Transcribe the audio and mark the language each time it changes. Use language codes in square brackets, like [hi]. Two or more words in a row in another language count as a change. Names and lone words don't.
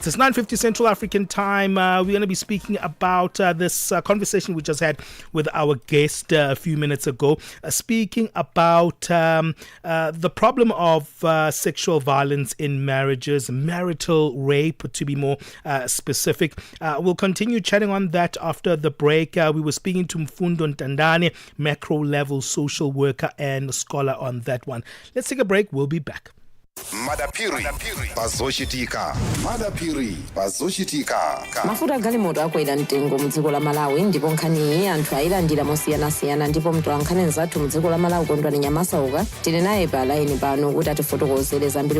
[en] It's 9:50 Central African time. We're going to be speaking about this conversation we just had with our guest a few minutes ago, speaking about the problem of sexual violence in marriages, marital rape to be more specific. We'll continue chatting on that after the break. We were speaking to Mfundo Ntandane, macro level social worker and scholar on that one. Let's take a break. We'll be back. [ny] Madapiri bazoshitika. Madapiri bazoshitika. Mafuta galimoto akwera mtengo mdziko la Malawi ndipo nkhani anthu ayilandira mosiyanasiyana ndipo mtolankhani nzathu mdziko la Malawi Kondwani Nyamasauka tili naye pa line pano kuti atifotokozere zambiri.